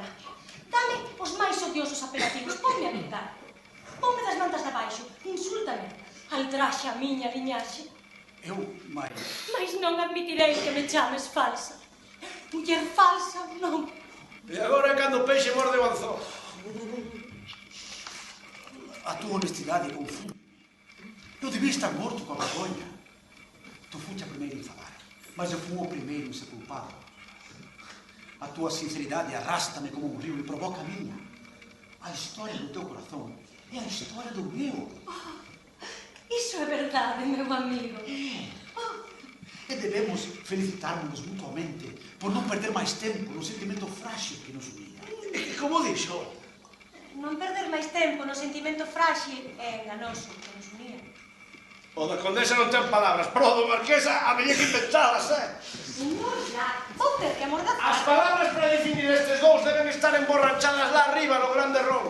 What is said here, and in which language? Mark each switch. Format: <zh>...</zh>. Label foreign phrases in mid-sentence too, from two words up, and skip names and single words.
<gl>Dame os máis odiosos apelativos, ponme a gritar. Ponme das mantas de abaixo, insúltame. Aldraxa a miña liñaxe. Eu, mais... Mais non admitirei que me chames falsa. Muller falsa, non. E agora é cando o peixe morde o anzol.</gl> <pt>A tua honestidade confunde. Eu devia estar morto com a vergonha. Tu foste a primeira em falar, mas eu fui o primeiro em ser culpado. A tua sinceridade arrasta-me como um rio e provoca a minha. A história do teu coração é a história do meu.</pt> <gl>Iso é verdade, meu amigo.</gl> <pt>E devemos felicitar-nos mutuamente por não perder mais tempo no sentimento frágil que nos unia.</pt> <gl>E como dixo? Non perder máis tempo no sentimento frágil é enganoso que nos unía. O da condesa non ten palabras, pero o do marquesa a mellor que inventalas, Señor, ya, vou ter que amordazar. As palabras para definir estes dous deben estar emborrachadas lá arriba no grande ron.</gl>